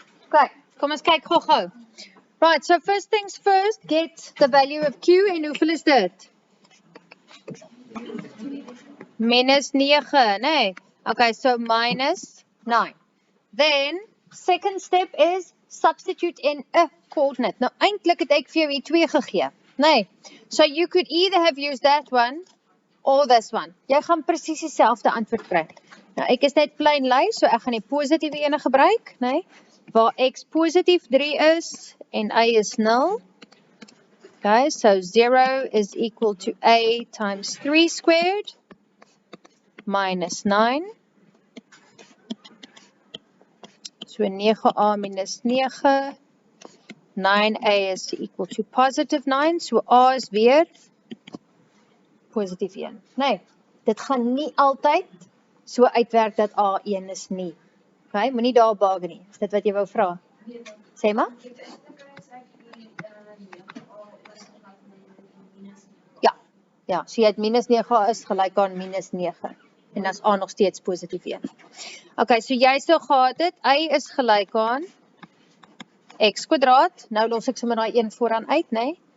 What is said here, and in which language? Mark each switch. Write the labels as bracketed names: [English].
[English] Okay, [Afrikaans] kom ons kyk gou-gou. [English] Right, so first things first, get the value of Q [Afrikaans] en hoeveel is dit? [English] Minus 9, nee. Okay, so minus 9. Then, second step is substitute in a coordinate. [Afrikaans] Nou, eintlik het ek vir jou hier 2 gegee. Nee. [English] So you could either have used that one or this one. [Afrikaans] Jy gaan presies dieselfde antwoord kry. Nou, ek is net plain lui, so ek gaan die positiewe ene gebruik, nee. Waar x positief 3 is en y is 0. [English] Okay, so 0 is equal to a times 3 squared minus 9. So 9a minus 9. 9a is equal to positive 9. [Afrikaans] So a is weer positief 1. Nee, dit gaan nie altyd so uitwerk dat a 1 is nie. Okay, moenie daar baag nie. Is dit wat jy wou vra? Sê maar. Ja, so jy het minus 9 is gelyk aan minus 9. En dan is a nog steeds positief 1. Okay, so jy sou gehad het, y is gelyk aan x kwadraat. Nou los ek sommer daai 1 vooraan uit, né?